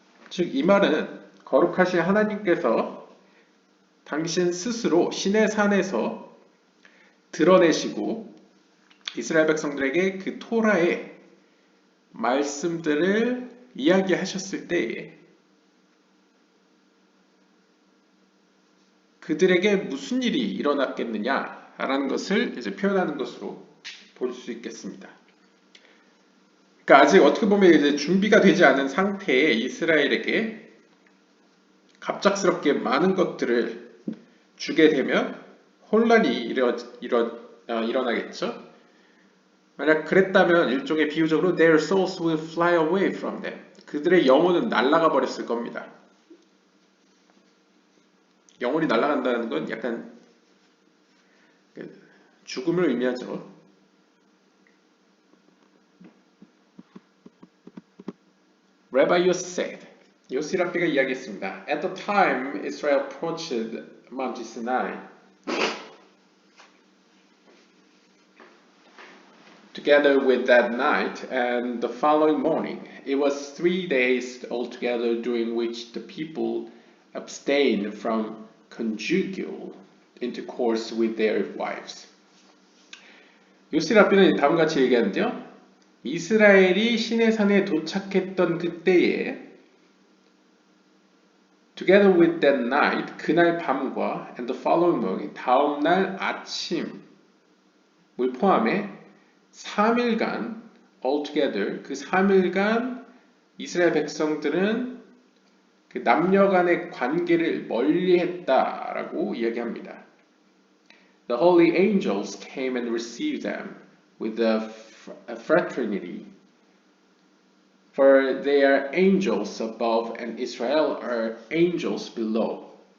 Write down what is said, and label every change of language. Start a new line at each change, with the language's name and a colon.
Korean: 즉 이 말은 거룩하신 하나님께서 당신 스스로 신의 산에서 드러내시고 이스라엘 백성들에게 그 토라의 말씀들을 이야기하셨을 때에 그들에게 무슨 일이 일어났겠느냐라는 것을 이제 표현하는 것으로 볼 수 있겠습니다. 그러니까 아직 어떻게 보면 이제 준비가 되지 않은 상태의 이스라엘에게 갑작스럽게 많은 것들을 주게 되면 혼란이 일어나겠죠. 만약 그랬다면 일종의 비유적으로
English: their souls will fly away from them.
Korean: 그들의 영혼은 날아가 버렸을 겁니다. 영혼이 날아간다는 건 약간 죽음을 의미하죠.
English: Rabbi Yossi said,
Korean: 요시 랍비가 이야기했습니다.
English: At the time Israel approached Mount Sinai, together with that night and the following morning, it was 3 days altogether during which the people abstained from conjugal intercourse with their wives.
Korean: 요시 랍비는 다음과 같이 얘기하는데요. 이스라엘이 시내산에 도착했던 그때에
English: together with that night,
Korean: 그날 밤과
English: and the following morning,
Korean: 다음날 아침을 포함해 3일간
English: altogether,
Korean: 그 3일간 이스라엘 백성들은 그 남녀 간의 관계를 멀리했다라고 이야기합니다.
English: The holy angels came and received them with a fraternity, for they are angels above and Israel are angels below.